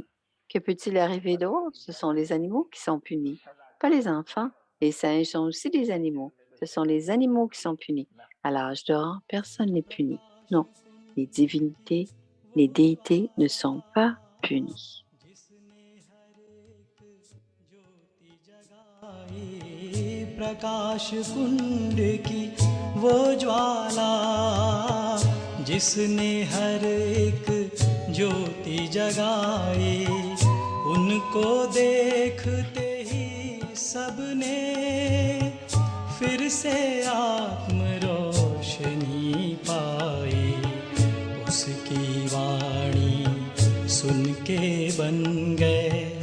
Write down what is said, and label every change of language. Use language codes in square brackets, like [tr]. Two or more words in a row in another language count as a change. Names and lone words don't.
[fr] Que peut-il arriver d'autre? Ce sont les animaux qui sont punis, pas les enfants. Les singes sont aussi des animaux. Ce sont les animaux qui sont punis. À l'âge d'or, personne n'est puni. Non, les divinités, les déités ne sont pas punis. [hi] प्रकाश कुंड की वो ज्वाला जिसने हर एक ज्योति जगाई उनको देखते ही सबने फिर से आत्म रोशनी पाई उसकी वाणी सुन के बन गए